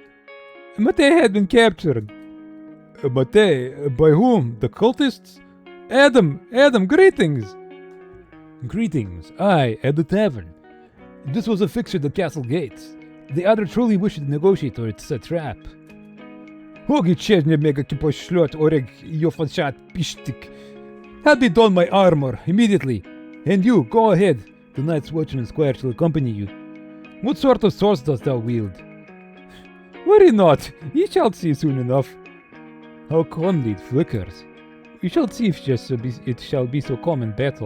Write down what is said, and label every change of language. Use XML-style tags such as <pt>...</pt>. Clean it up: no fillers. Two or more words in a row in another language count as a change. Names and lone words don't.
<en>Matei had been captured. Matei? By whom? The cultists? Adam, greetings! Greetings, aye, at the tavern. This was affixed at the castle gates. The other truly wished to negotiate, or it's a trap. Hogi Chesne mega kipoшлет oreg yofachat pishtik. Have me don my armor, immediately. And you, go ahead. The night's watchman squire shall accompany you. What sort of swords dost thou wield? Worry not, ye shall see soon enough. How calmly it flickers. We shall see if it shall be so calm in battle.</en>